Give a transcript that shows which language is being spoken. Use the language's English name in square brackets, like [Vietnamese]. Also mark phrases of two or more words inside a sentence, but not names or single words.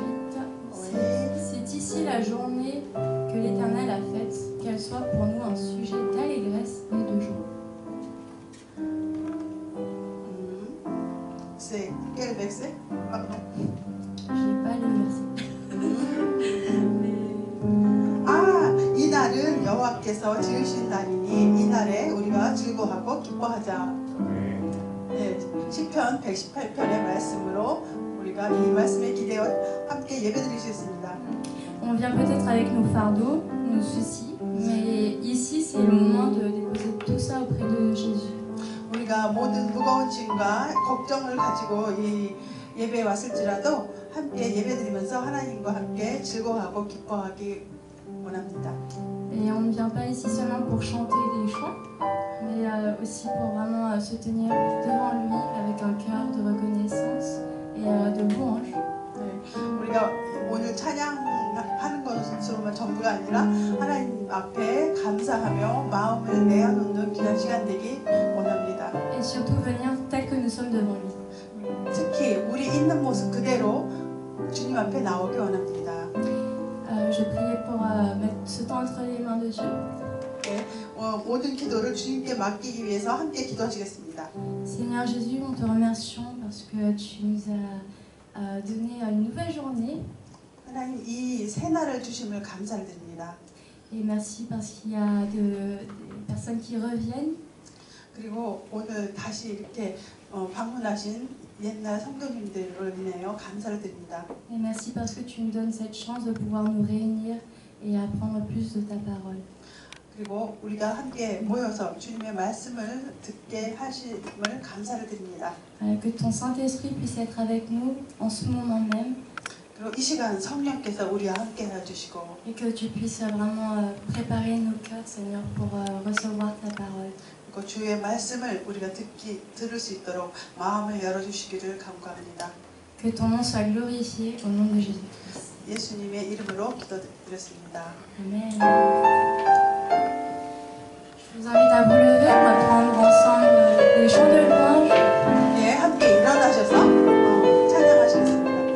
[French] Oui. C'est ici la journée que l'Éternel a faite, qu'elle soit pour nous un sujet d'allégresse et de joie. C'est quel verset? Pardon. Je n'ai pas le verset. [Korean] 이 날은 여호와께서 지으신 날이니 이 날에 우리가 즐거워하고 기뻐하자. 네, 시편 118편의 말씀으로 우리가 이 말씀에 기대어 함께 예배드리셨습니다. [French] On vient peut-être avec nos fardeaux, nos soucis, mais ici c'est le moment de déposer tout ça auprès de Jésus. [Korean] 우리가 모든 무거운 짐과 걱정을 가지고 이 예배에 왔을지라도 함께 예배드리면서 하나님과 함께 즐거워하고 기뻐하기 원합니다. [French] Et on ne vient pas ici seulement pour chanter des chants, mais aussi pour vraiment se tenir devant lui avec un cœur de reconnaissance et de louange. [Korean] 네, 우리가 오늘 찬양하는 것으로만 전부가 아니라 하나님 앞에 감사하며 마음을 내어놓는 귀한 시간 되기 원합니다. [French] Et surtout venir tel que nous sommes devant lui. [Korean] 특히 우리 있는 모습 그대로 주님 앞에 나오기 원합니다. [French] Je priais pour mettre ce temps entre les mains de Dieu. [Korean] 네, 모든 기도를 주님께 맡기기 위해서 함께 기도하시겠습니다. [French] Seigneur Jésus, nous te remercions parce que tu nous as donné une nouvelle journée. [Korean] 하나님 이 새 날을 주심을 감사를 드립니다. [French] Et merci parce qu'il y a des personnes qui reviennent. [Korean] 그리고 오늘 다시 이렇게 방문하신 옛날 성도님들을 인하여 감사를 드립니다. [French] Et merci parce que tu nous donnes cette chance de pouvoir nous réunir et apprendre plus de ta parole. [Korean] 그리고 우리가 함께 모여서 주님의 말씀을 듣게 하심을 감사를 드립니다. [French] Que ton Saint-Esprit puisse être avec nous en ce moment même. [Korean] 그리고 이 시간 성령께서 우리와 함께 해주시고 [French] Et que tu puisses vraiment préparer nos cœurs, Seigneur, pour recevoir ta parole. [Korean] 그리고 주의 말씀을 우리가 들을 수 있도록 마음을 열어주시기를 간구합니다. [French] Que ton nom soit glorifié au nom de Jésus-Christ. [Korean] 예수님의 이름으로 기도드렸습니다. Amen. [French] Je vous invite à vous lever, on va prendre ensemble des chants de louange. [Korean] 예, 함께 일어나셔서 찬양하시겠습니다.